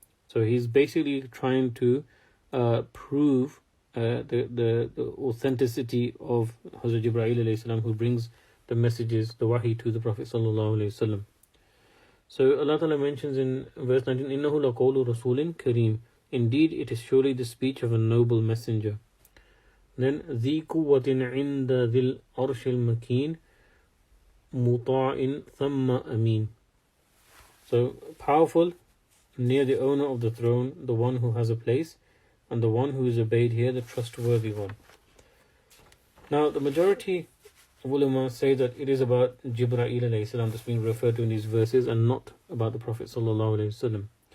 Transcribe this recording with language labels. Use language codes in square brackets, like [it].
[en] So he's basically trying to prove the authenticity of Hazrat Jibreel alayhi salam, who brings the messages, the wahi, to the Prophet sallallahu alayhi wasallam. So Allah Ta'ala mentions in verse 19, [ar] إِنَّهُ لَقَوْلُ رَسُولٍ كَرِيمٍ, [en] indeed it is surely the speech of a noble messenger. Then [ar] ذِي قُوَّةٍ عِنْدَ ذِي الْعَرْشِ الْمَكِينِ مُطَاعٍ ثَمَّ أَمِينٍ. [en] So powerful, near the owner of the throne, the one who has a place, and the one who is obeyed here, the trustworthy one. Now the majority of ulama say that it is about Jibreel alayhi salam that's being referred to in these verses, and not about the Prophet sallallahu alayhi wasallam.